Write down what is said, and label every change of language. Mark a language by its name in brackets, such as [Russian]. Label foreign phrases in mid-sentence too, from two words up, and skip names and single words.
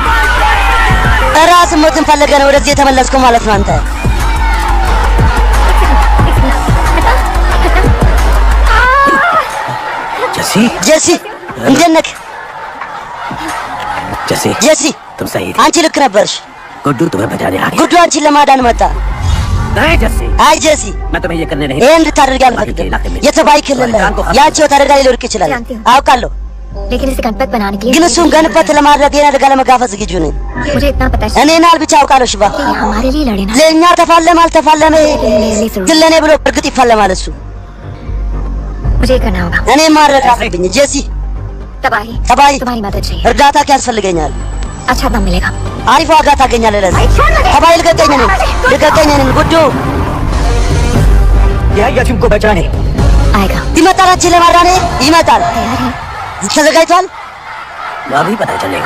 [Amharic] ራስ ሞትን ፈለገ ነው ወደዚህ የተመለስከው ማለት ነው አንተ። [Hindi] जैसी [Amharic] ጄሲ እንዴት ነህ? [Hindi] जैसी [Amharic] ጄሲ [Hindi] तुम सही थे। [Amharic] አንቺ ልክ ነበርሽ። [Hindi] गुड्डू तुम्हें बचाने आ गया। [Amharic] ጉዱ አንቺን ለማዳን መጣ። [Hindi] नहीं जैसी, [Amharic] አይ ጄሲ [Hindi] मैं तुम्हें ये करने नहीं। [Amharic] ይሄን እንድታደርግ አልፈቅድም። የተባይ ክልል ላይ ያንቺ ህይወት አደጋ ላይ ሊወድቅ ይችላል አውቃለሁ፣ [Hindi] लेकिन इसे गणपत बनाने के [Amharic] ግን [Hindi] लिए [Amharic] እሱን ገንበት ለማድረግ ይሄን አደጋ ለመጋፈጥ ዝግጁ ነኝ። [Hindi] मुझे इतना पता है [Amharic] እኔና ብቻ አውቃለሁ። ሽባ [Hindi] कि ये हमारे लिए लड़े ना [Amharic] ለእኛ ተፋለመ አልተፋለመ ግን ለእኔ ብሎ እርግጥ ይፋለማል እሱ። [Hindi] मुझे ये करना होगा। [Amharic] እኔ ማድረግ አለብኝ። ጄሲ [Hindi] तबाही [Amharic] ተባይ [Hindi] तुम्हारी मदद चाहिए। [Amharic] እርዳታ ያስፈልገኛል። [Hindi] अच्छा दाम मिलेगा। [Amharic] አሪፍ ዋጋ ታገኛለህ ለዚህ። ተባይ ልቀቀኝ ነኝ ልቀቀኝ ነኝ ጉዱ [Hindi] या तुमको बचाने। आएगा। [Amharic] ይመጣል። አንቺን ለማዳን ይመጣል። [Hindi] तैयार है? [Amharic] ተዘጋጅቷል። [Hindi] अभी पता चलेगा।